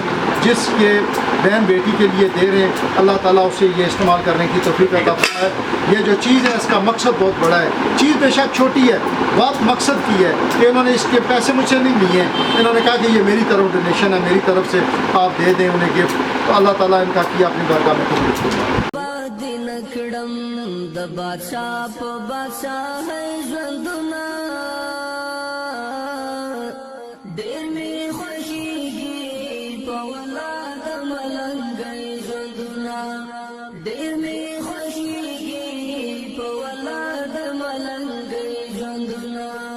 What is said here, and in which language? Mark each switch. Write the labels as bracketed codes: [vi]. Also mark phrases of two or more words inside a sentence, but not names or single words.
[ur] جس کے بہن بیٹی کے لیے دے رہے ہیں اللہ تعالیٰ اسے یہ استعمال کرنے کی توفیق عطا فرمائے. یہ جو چیز ہے اس کا مقصد بہت بڑا ہے. چیز بے شک چھوٹی ہے، بات مقصد کی ہے کہ انہوں نے اس کے پیسے مجھ سے نہیں لیے ہیں. انہوں نے کہا کہ یہ میری طرف ڈونیشن ہے، میری طرف سے آپ دے دیں انہیں گفٹ. تو اللہ تعالیٰ ان کا کیا اپنی بارگاہ میں قبول فرمائے. [ps] نکړم د بادشاہ په بادشاہ ژوندونه ډېر می خوښیږي په ولا د ملنګي ژوندونه ډېر می خوښیږي په ولا د ملنګي ژوندونه